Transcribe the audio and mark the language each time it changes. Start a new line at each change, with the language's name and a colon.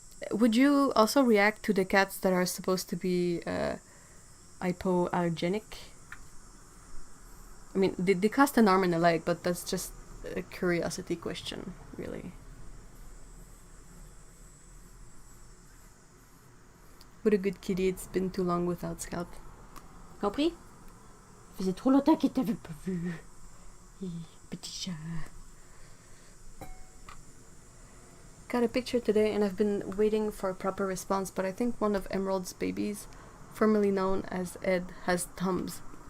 English: Would you also react to the cats that are supposed to be hypoallergenic? I mean, they cost an arm and a leg, but that's just a curiosity question, really. What a good kitty, it's been too long without Scout.
French: Compris? Ça faisait trop longtemps qu'il t'avait pas vu. Petit chat.
English: Got a picture today and I've been waiting for a proper response, but I think one of Emerald's babies, formerly known as Ed, has thumbs.